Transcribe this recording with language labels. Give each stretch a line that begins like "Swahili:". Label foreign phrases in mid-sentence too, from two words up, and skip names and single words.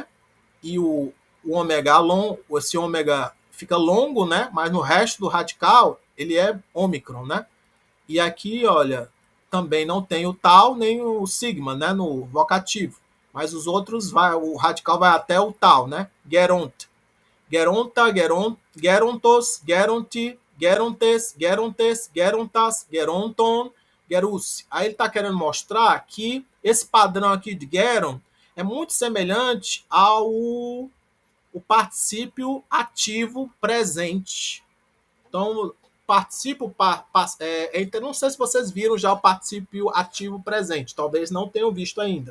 Portuguese: E o ômega long, esse ômega fica longo, né? Mas no resto do radical ele é ômicron, né? E aqui, olha, também não tem o tal nem o sigma, né? No vocativo. Mas os outros o radical vai até o tal, né?
Greek: Γέροντ, γέροντα, γέροντος, γέροντι, γέροντες, γέροντες, γέροντας, γερόντων, γέρους.
Portuguese: Aí ele está querendo mostrar que esse padrão aqui de geron é muito semelhante ao o particípio ativo presente. Então, participo, não sei se vocês viram já o particípio ativo presente, talvez não tenham visto ainda.